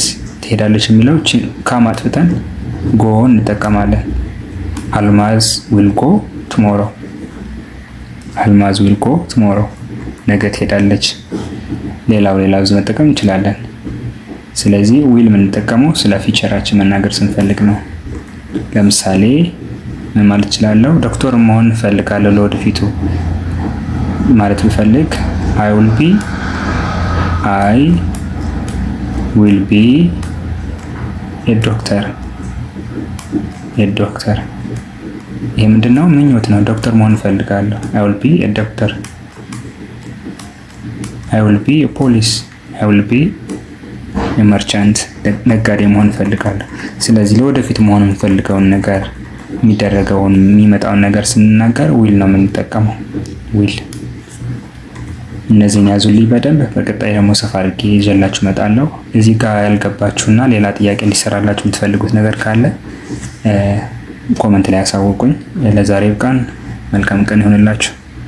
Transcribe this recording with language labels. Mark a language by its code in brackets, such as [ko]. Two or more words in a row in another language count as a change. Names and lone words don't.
[am] ትሄዳለች የሚለው ካም አጥፍተን ጎ እንጠቀማለን። [en] Almaz will go tomorrow። Almaz will go tomorrow። [am] ነገ ትሄዳለች። ሌላው መጠቀም እንችላለን። ስለዚህ ዊል የምንጠቀመው ስለ ፊቸራችን መናገር ስንፈልግ ነው። ለምሳሌ ምን ማለት እችላለሁ? ዶክተር መሆን እፈልጋለሁ ለወደፊቱ ማለት ብፈልግ [en] I will be a doctor። [am] ይሄ ምንድነው? ምኞት ነው። ዶክተር መሆን እፈልጋለሁ። [en] I will be a doctor። I will be a police። I will be a merchant። [am] ነጋዴ መሆን እፈልጋለሁ። ስለዚህ ለወደፊት መሆን የምፈልገውን ነገር የሚደረገውን የሚመጣውን ነገር ስንናገር ዊል ነው የምንጠቀመው። ዊል። እነዚህን ያዙልኝ በደንብ። በቀጣይ ደግሞ ሰፋ አድርጌ ይዤላችሁ እመጣለሁ። እዚህ ጋር ያልገባችሁና ሌላ ጥያቄ እንዲሰራላችሁ የምትፈልጉት ነገር ካለ ኮመንት ላይ ያሳውቁኝ። ለዛሬ ብቃን። መልካም ቀን ይሆንላችሁ።